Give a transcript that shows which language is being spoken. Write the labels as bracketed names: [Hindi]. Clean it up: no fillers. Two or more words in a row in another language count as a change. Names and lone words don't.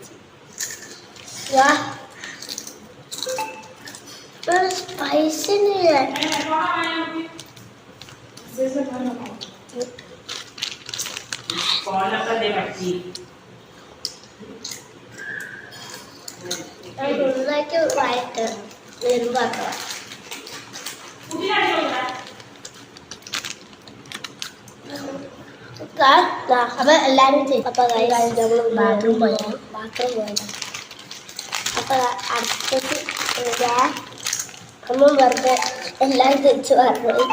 [Hindi] Ya. Spicy नहीं है। कौन कर दे बच्ची? [English] I don't like it white. Little butter. [Malayalam] अब എല്ലാരും അപ്പൊ ബാത്റൂം പോയാൽ അപ്പൊ അടുത്തത് അമ്മ വെറുതെ എല്ലാം തിരിച്ചു പറഞ്ഞു.